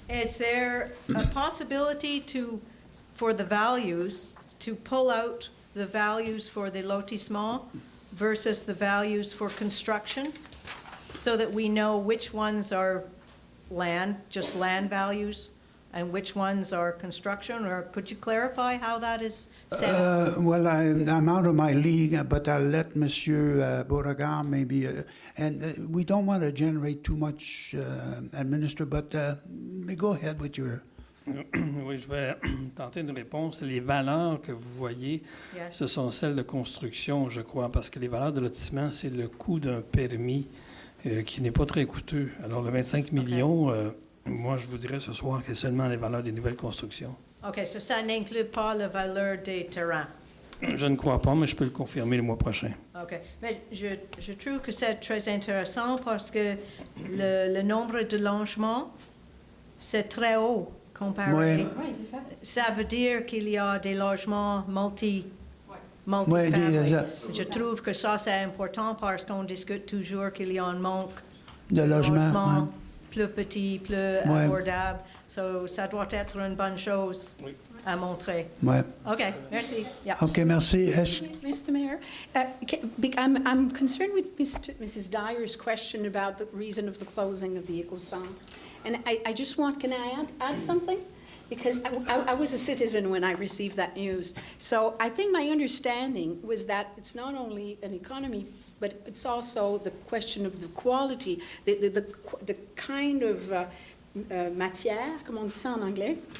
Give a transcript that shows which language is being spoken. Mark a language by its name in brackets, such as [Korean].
[English] Is there a possibility for the values, to pull out the values for the lotissement versus the values for construction, so that we know which ones are land, just land values, and which ones are construction? Or could you clarify how that is set up? Well, I'm out of my league, but I'll let Monsieur Beauregard maybe, and we don't want to generate too much administer, but go ahead with your... [French] Oui, je vais tenter une réponse. Les valeurs que vous voyez, ce sont celles de construction, je crois, parce que les valeurs de lotissement, c'est le coût d'un permis qui n'est pas très coûteux. Alors, le 25 millions, moi, je vous dirais ce soir que c'est seulement les valeurs des nouvelles constructions. OK, so ça n'inclut pas la valeur des terrains. Je ne crois pas, mais je peux le confirmer le mois prochain. OK. Mais je trouve que c'est très intéressant parce que le nombre de logements, c'est très haut. Comparé. Oui. Oui, c'est ça. Ça veut dire qu'il y a des logements multi-family. Je trouve que ça, c'est important parce qu'on discute toujours qu'il y a un manque de logements plus petits, plus abordables. So, ça doit être une bonne chose à montrer. Oui. OK, merci. Yeah. OK, merci. [English] Mr. Mayor, I'm concerned with Mrs. Dyer's question about the reason of the closing of the Ecocentre. And I just want, can I add something? Because I was a citizen when I received that news. So I think my understanding was that it's not only an economy, but it's also the question of the quality, the kind of matière, [French] comment on dit ça en anglais?